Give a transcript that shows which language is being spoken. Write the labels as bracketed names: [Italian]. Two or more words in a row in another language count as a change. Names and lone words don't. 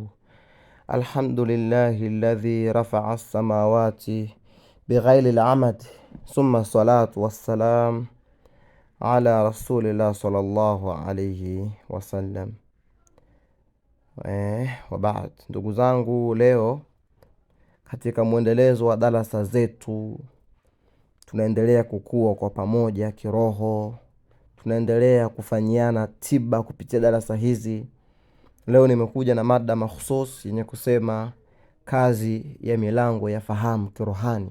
[Arabic] الحمد لله الذي رفع السماوات بغير عمد. ثم الصلاة والسلام على رسول الله صلى الله عليه وسلم. وبعد, [Swahili] ndugu zangu, leo katika mwendelezo wa darasa zetu tunaendelea kukua kwa pamoja kiroho. Tunaendelea kufanyiana tiba kupitia darasa hizi. Leo nimekuja na mada mahusus yenye kusema kazi ya milango ya fahamu kirohani.